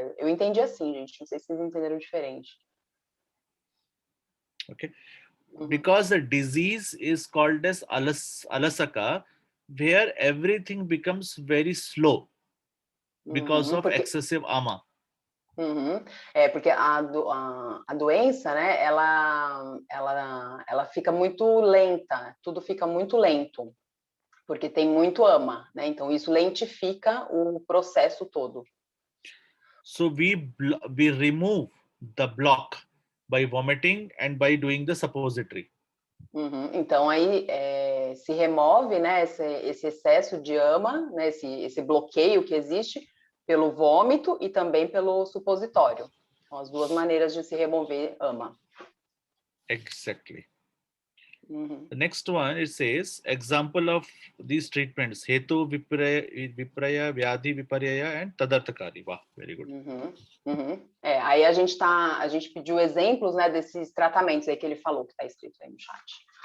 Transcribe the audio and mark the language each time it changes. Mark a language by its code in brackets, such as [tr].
[pt] Eu entendi assim, gente. Não sei se vocês entenderam diferente. [en] Okay. Because the disease is called as alasaka, where everything becomes very slow because of [pt] Porque, [en] excessive ama. [pt] porque a doença, né, ela fica muito lenta, tudo fica muito lento, porque tem muito ama, né? Então isso lentifica o processo todo. [en] So we remove the block by vomiting and by doing the suppository. [pt] Então aí se remove, né, esse excesso de ama, né, esse bloqueio que existe pelo vômito e também pelo supositório. São as duas maneiras de se remover ama. [en] Exactly. The next one, it says, example of these treatments, Hetu, Vipraya, Vyadhi, Viparyaya, and Tadarthakari. Wow, very good. [pt] Aí a gente pediu exemplos, né, desses tratamentos aí que ele falou, que está escrito aí no chat.